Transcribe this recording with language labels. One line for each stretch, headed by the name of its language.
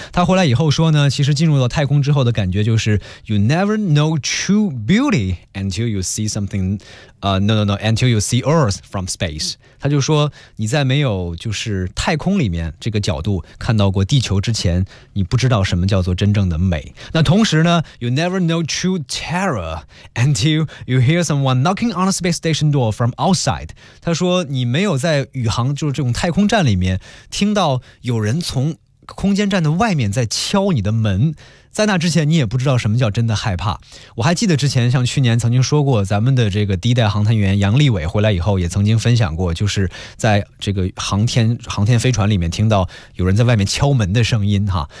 Chinese: 他回来以后说呢，其实进入了太空之后的感觉就是
English: You never know true beauty until you see something until you see Earth from space.
Chinese: 他就说你在没有就是太空里面这个角度看到过地球之前，你不知道什么叫做真正的美。那同时呢，
English: You never know true terror until you hear someone knocking on a space station door from outside.
Chinese: 他说你没有在宇航就是这种太空站里面听到有人从空间站的外面在敲你的门，在那之前你也不知道什么叫真的害怕。我还记得之前像去年曾经说过，咱们的这个第一代航天员杨利伟回来以后也曾经分享过，就是在这个航天飞船里面听到有人在外面敲门的声音哈。